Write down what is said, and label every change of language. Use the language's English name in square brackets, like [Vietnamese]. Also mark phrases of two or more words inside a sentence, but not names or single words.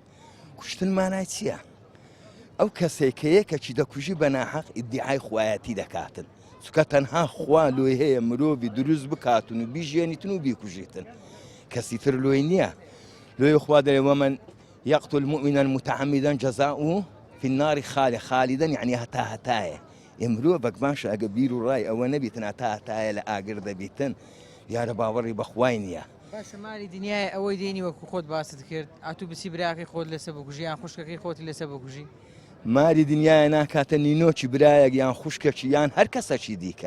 [Central Kurdish] کوشتن مانای چییە؟ ئەو کەسێک کە یەکێکی دەکوژی بە ناحەق ئیدعای خوایەتی دەکاتن. چکە تەنها خوا لۆی هەیە مرۆڤی دروست بکاتن و بیژێنیتن و بیکوژیتن. کەسی تر لۆی نییە. لۆی خوا دەڵێ [Arabic] وەمەن یەقتل مؤمنا متعمدا جەزاؤه في النار خالدا [Central Kurdish] یعنی هەتا هەتایە. مرۆڤێک باشە ئەگە بیر و ڕای ئەوە نەبیتن هەتا هەتایە لە ئاگر دەبیتن یارە باوەڕی بەخوای نییە. باشە مالی دنیای ئەوەی دێنی وەکو خۆت باست کرد ئاتوو بچی براکەی خۆت لەسەر بکوژی یان خوشکەکەی خۆتی لەسەر بکوژی؟ ماری دنیای ناکاتە نینۆکی برایەک یان خوشکێکی یان هەر کەسەکی دیکە.